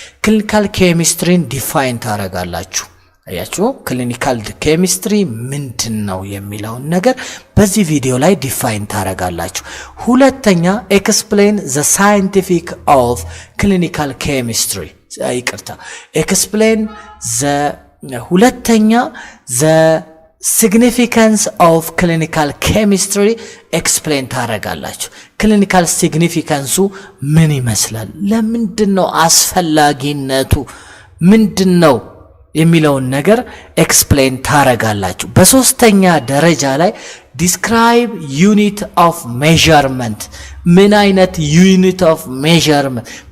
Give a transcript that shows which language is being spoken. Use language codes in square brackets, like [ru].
[am] clinical chemistry define ታረጋላችሁ። አያችሁ clinical chemistry ምንድነው የሚለው ነገር በዚህ ቪዲዮ ላይ ዲፋይን ታረጋላችሁ። ሁለተኛ [en] explain the scientific of clinical chemistry. [am] ይቅርታ [en] explain the ሁለተኛ the significance of clinical chemistry explain [am] ታረጋላችሁ። [en] clinical significance [am] ምን ይመስላል? ለምንድነው አስፈላጊነቱ ምንድነው የሚለውን ነገር explain ታረጋላችሁ። በሶስተኛ ደረጃ ላይ [en] describe unit of measurement። [am] ምን አይነት unit of measurement?